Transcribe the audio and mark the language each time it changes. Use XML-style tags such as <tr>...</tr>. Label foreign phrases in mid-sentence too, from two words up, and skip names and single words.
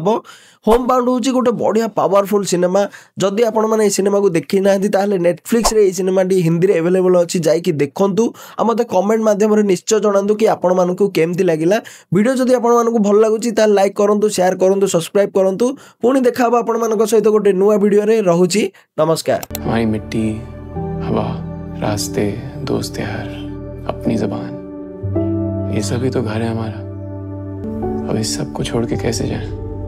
<or>ହୋମ୍ ବାଉଣ୍ଡ ହେଉଛି ଗୋଟେ ବଢ଼ିଆ ପାୱାରଫୁଲ ସିନେମା। ଯଦି ଆପଣମାନେ ଏହି ସିନେମାକୁ ଦେଖି ନାହାନ୍ତି ତାହେଲେ ନେଟଫ୍ଲିକ୍ସରେ ଏହି ସିନେମାଟି ହିନ୍ଦୀରେ ଆଭେଲେବଲ୍ ଅଛି, ଯାଇକି ଦେଖନ୍ତୁ। ଆଉ ମୋତେ କମେଣ୍ଟ ମାଧ୍ୟମରେ ନିଶ୍ଚୟ ଜଣାନ୍ତୁ କି ଆପଣମାନଙ୍କୁ କେମିତି ଲାଗିଲା। ଭିଡ଼ିଓ ଯଦି ଆପଣମାନଙ୍କୁ ଭଲ ଲାଗୁଛି ତାହେଲେ ଲାଇକ୍ କରନ୍ତୁ, ସେୟାର କରନ୍ତୁ, ସବସ୍କ୍ରାଇବ୍ କରନ୍ତୁ। ପୁଣି ଦେଖା ହେବ ଆପଣମାନଙ୍କ ସହିତ ଗୋଟେ ନୂଆ ଭିଡ଼ିଓରେ। ରହୁଛି,</or> <hi>नमस्कार। हमारी मिट्टी, हवा, रास्ते, दोस्त यार, अपनी ज़बान, ये सभी तो घर है हमारा। अब इस सब को छोड़ के कैसे जाएं?</hi>